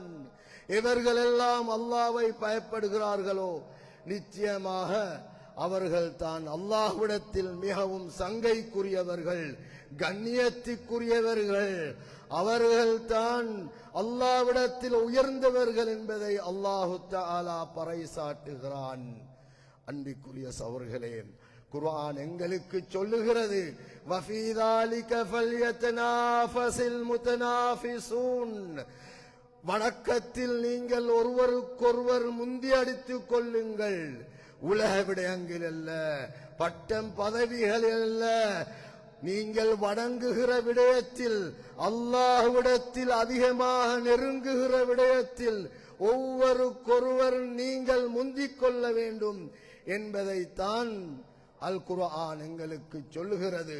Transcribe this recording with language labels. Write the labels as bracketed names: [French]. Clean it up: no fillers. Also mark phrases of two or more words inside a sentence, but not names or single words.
[Tamil] இவர்களெல்லாம் அல்லாஹ்வை பயப்படுகிறார்களோ நிச்சயமாக அவர்கள் தான் அல்லாஹ்விடத்தில் மிகவும் சங்கைக்குரியவர்கள், கண்ணியத்துக்குரியவர்கள். அவர்கள் தான் அல்லாஹ்விடத்தில் உயர்ந்தவர்கள் என்பதை [Arabic] الله تعالى [Tamil] பறைசாட்டுகிறான். அன்பிற்குரிய சகோதரர்களே, குர்ஆன் எங்களுக்கு சொல்லுகிறது, [Arabic] وفي ذلك فليتنافس المتنافسون. [Tamil] வணக்கத்தில் நீங்கள் ஒருவருக்கொருவர் முந்தி அடித்துக் கொள்ளுங்கள். உலக விடயங்கள் அல்ல, பட்டம் பதவிகள் அல்ல. நீங்கள் வணங்குகிற விடயத்தில், அல்லாஹ்விடத்தில் அதிகமாக நெருங்குகிற விடயத்தில் ஒவ்வொருக்கொருவர் நீங்கள் முந்திக் கொள்ள வேண்டும் என்பதைத்தான் அல் குர்ஆன் எங்களுக்கு சொல்லுகிறது.